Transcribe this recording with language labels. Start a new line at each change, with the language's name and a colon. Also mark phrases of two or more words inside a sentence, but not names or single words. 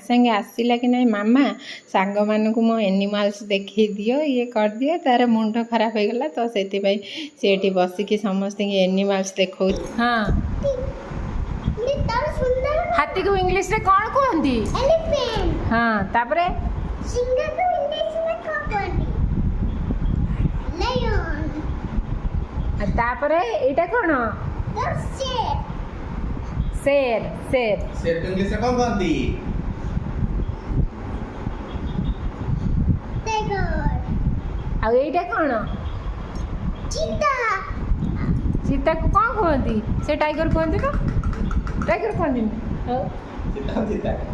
Odia: ସାଙ୍ଗେ ଆସିଲା କି ନାହିଁ ମାମା ସାଙ୍ଗମାନଙ୍କୁ ମୋ ଏନିମାଲ୍ସ ଦେଖେଇ ଦିଅ ଇଏ କରିଦିଅ ତାର ମୁଣ୍ଡ ଖରାପ ହେଇଗଲା ତ ସେଥିପାଇଁ ସେ ଏଠି ବସିକି ସମସ୍ତଙ୍କୁ ଏନିମାଲ୍ସ ଦେଖାଉଛି ହଁ ହାତୀକୁ ଇଂଲିଶରେ କ'ଣ କୁହନ୍ତି ହଁ ତାପରେ ତାପରେ ଏଇଟା କ'ଣ
Hindi: शेर शेर शेर को इंग्लिश में कौन कहती
Odia: ଆଉ ଏଇଟା କ'ଣ
Hindi: चीता
Odia: ଚିତାକୁ କ'ଣ କୁହନ୍ତି ସେ ଟାଇଗର କୁହନ୍ତି ତ ଟାଇଗର କୁହନ୍ତିନି ଆଉ
Hindi: चिता चिता